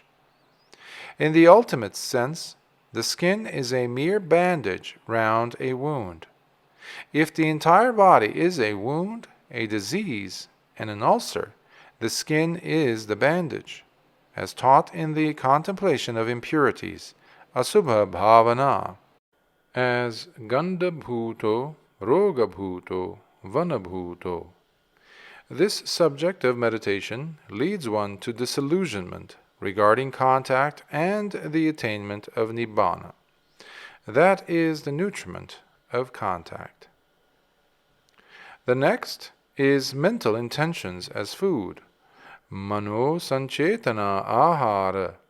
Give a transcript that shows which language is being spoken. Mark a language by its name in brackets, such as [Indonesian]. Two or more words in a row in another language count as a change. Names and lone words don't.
[English] In the ultimate sense, the skin is a mere bandage round a wound. If the entire body is a wound, a disease, and an ulcer, the skin is the bandage. As taught in the contemplation of impurities, [Pali] asubha bhavana, [English] as [Pali] gandhabhuto, rogabhuto, vanabhuto. [English] This subject of meditation leads one to disillusionment regarding contact and the attainment of Nibbāna. That is the nutriment of contact. The next is mental intentions as food, [Pali] mano sanchetana ahara.